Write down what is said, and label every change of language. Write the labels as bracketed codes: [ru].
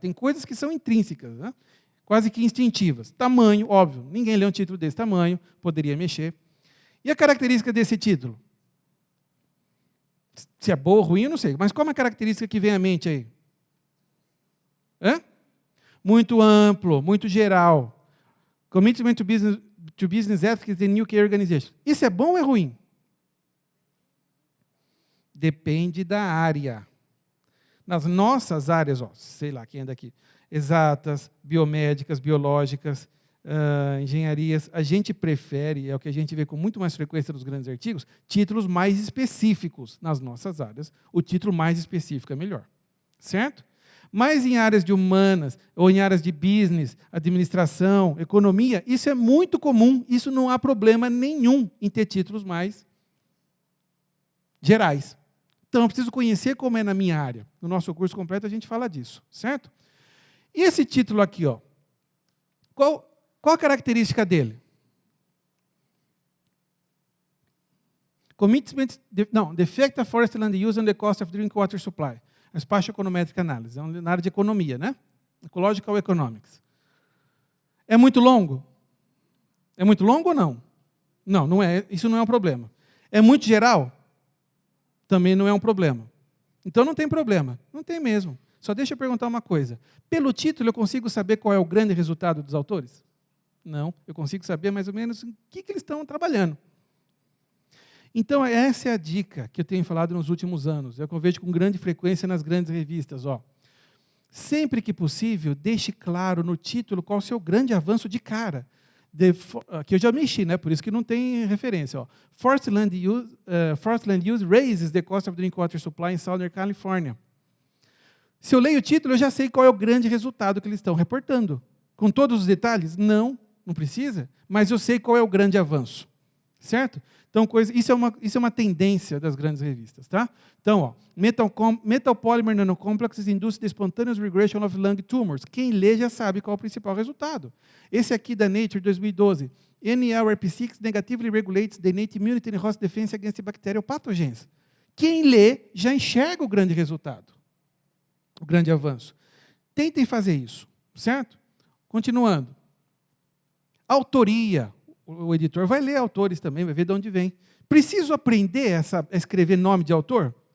[pt] Tem coisas que são intrínsecas, né? Quase que instintivas. Tamanho, óbvio. Ninguém lê um título desse tamanho, poderia mexer. E a característica desse título? Se é boa ou ruim, eu não sei. Mas qual é a característica que vem à mente aí? Muito amplo, muito geral. [en] Commitment to business ethics and UK organization. [pt] Isso é bom ou é ruim? Depende da área. Nas nossas áreas, sei lá, quem é daqui, exatas, biomédicas, biológicas, engenharias, a gente prefere, é o que a gente vê com muito mais frequência nos grandes artigos, títulos mais específicos nas nossas áreas. O título mais específico é melhor. Certo? Mas em áreas de humanas, ou em áreas de business, administração, economia, isso é muito comum, isso não há problema nenhum em ter títulos mais gerais. Então, eu preciso conhecer como é na minha área. No nosso curso completo, a gente fala disso, certo? E esse título aqui, qual a característica dele? [en] The Effect of Forest Land Use on the Cost of Drinking Water Supply. A Spatial Econometric Analysis, [pt] é na área de economia, né? Ecological Economics. É muito longo? É muito longo ou não? Não, não é, isso não é um problema. É muito geral? Também não é um problema. Então não tem problema. Não tem mesmo. Só deixa eu perguntar uma coisa. Pelo título eu consigo saber qual é o grande resultado dos autores? Não. Eu consigo saber mais ou menos o que eles estão trabalhando. Então essa é a dica que eu tenho falado nos últimos anos. É o que eu vejo com grande frequência nas grandes revistas. Sempre que possível, deixe claro no título qual é o seu grande avanço de cara. Aqui eu já mexi, né? Por isso que não tem referência. [en] Forest Land use raises the cost of drinking water supply in Southern California. [pt] Se eu leio o título, eu já sei qual é o grande resultado que eles estão reportando. Com todos os detalhes? Não precisa, mas eu sei qual é o grande avanço. Certo? Então, isso é uma tendência das grandes revistas. Tá? [en] Então, metal polymer nanocomplexes induce the spontaneous regression of lung tumors. [pt] Quem lê já sabe qual é o principal resultado. Esse aqui da Nature, 2012. [en] NLRP6 negatively regulates the innate immunity and host defense against bacterial pathogens. [pt] Quem lê já enxerga o grande resultado, o grande avanço. Tentem fazer isso, certo? Continuando. Autoria. O editor vai ler autores também, vai ver de onde vem. Preciso aprender a escrever nome de autor?